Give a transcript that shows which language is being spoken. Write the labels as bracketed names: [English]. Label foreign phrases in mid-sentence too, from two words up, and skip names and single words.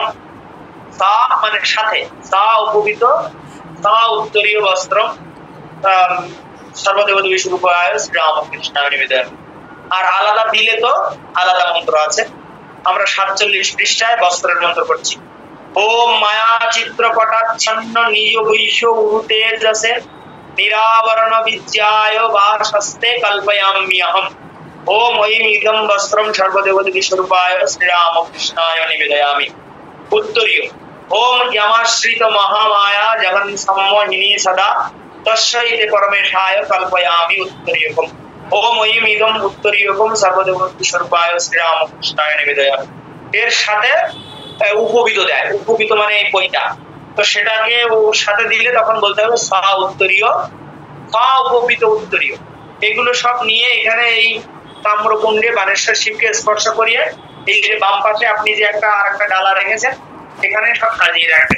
[Sanskrit] সা [Bangla] মানে সাথে, [Sanskrit] সা উপবিত সা উত্তরীয় বস্ত্রম সর্বদেবদেবী স্বরূপায় শ্রীরামকৃষ্ণায় নিবেদয়ামি। [Bangla] আর আলাদা দিলে তো আলাদা মন্ত্র আছে। আমরা 47 পৃষ্ঠায় বস্ত্রের মন্ত্র করছি। [Sanskrit] ওম মায়া চিত্রপটাচ্ছন্ন নিজ বৈশ্য উরুতেজসে নিরাবরণ বিদ্যায় বাসস্তে কল্পয়াম্যহম। ওম ঐম ইদম বস্ত্রম সর্বদেবদেবী স্বরূপায় শ্রীরামকৃষ্ণায় নিবেদয়ামি। উত্তরীয় ওম যমাশ্রিত মহামায়া জগন সম্মোহিনী সদা তস্যৈতে পরমেশায় কল্পয়ামি উত্তরীয়কম। ওম ঐম ইদম উত্তরীয়কম সর্বদেবদেবী স্বরূপায় শ্রীরামকৃষ্ণায় নিবেদয়ামি। [Bangla] এর সাথে উপবিত দেয়, উপবিত মানে এই পৈতা, তো সেটাকে ওর সাথে দিলে তখন বলতে হবে [Sanskrit] সা উত্তরীয়, সা উপবিত উত্তরীয়। [Bangla] এগুলো সব নিয়ে এখানে এই তাম্রকুণ্ডে বানেশ্বর শিবকে স্পর্শ করিয়ে এই যে বাম পাশে আপনি যে একটা আর একটা ডালা রেখেছেন এখানে সব সাজিয়ে রাখবেন।